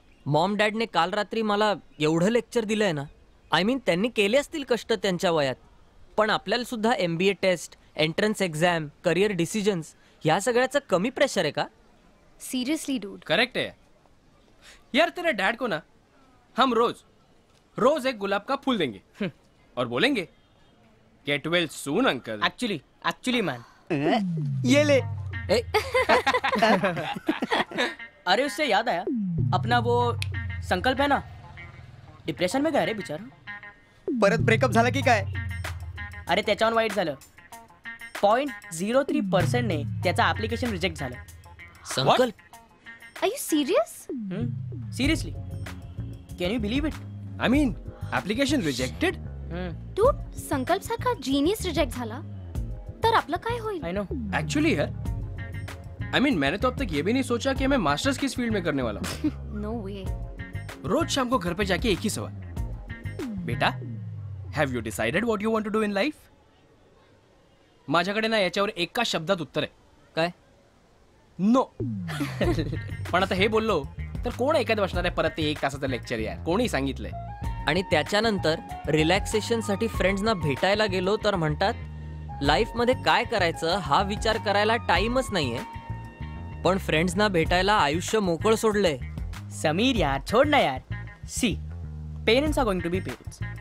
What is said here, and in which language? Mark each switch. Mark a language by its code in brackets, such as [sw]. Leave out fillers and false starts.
[mr] Maugham डॅडने काल रात्री मला एवढं लेक्चर दिलंय ना. [en] I mean [mr] त्यांनी केले असतील कष्ट त्यांच्या वयात, पण आपल्याला सुद्धा MBA taste, entrance exam, career decisions ह्या सगळ्याचं कमी प्रेशर आहे का? [en] Seriously, dude. [hi] करेक्ट है यार. तेरे डैड को ना हम रोज एक गुलाब का फूल देंगे और बोलेंगे [en] get well soon [hi] uncle. Actually man ये ले. अरे उससे याद आया, अपना वो संकल्प है ना, डिप्रेशन में गया रे बिचारा. [mr] परत ब्रेकअप झाला की काय? अरे त्याच्यावर वाईट झालं. 0.03% ने त्याचा ऍप्लिकेशन रिजेक्ट झालं. संकल्प? [en] Are you serious? Seriously? Can you believe it? I mean, application rejected? [mr] Dude, संकल्प सारखा जीनियस रिजेक्ट झाला तर आपलं काय होईल? [en] I know. [hi] Actually यार, [en] I mean [hi] मैंने तो अब तक ये भी नहीं सोचा कि मैं मास्टर्स किस फील्ड में करने वाला हूँ. [en] No way. [hi] रोज शाम को घर पे जाके एक ही सवाल, बेटा [en] have you decided what you want to do in life? [mr] माझ्याकडे ना याच्यावर एका शब्दात उत्तर आहे. काय? नो. पण आता हे बोललो तर कोण ऐकत बसणार आहे परत ते 1 तासाचं लेक्चर यार. कोणी सांगितलंय. आणि त्याच्यानंतर रिलॅक्सेशनसाठी फ्रेंड्सना भेटायला गेलो तर म्हणतात लाईफमध्ये काय करायचं हा विचार करायला टाइमच नाहीये, पण फ्रेंड्सना भेटायला आयुष्य मोकळ सोडलंय. [hi] समीर यार छोड़ ना यार. [en] See parents are going to be parents.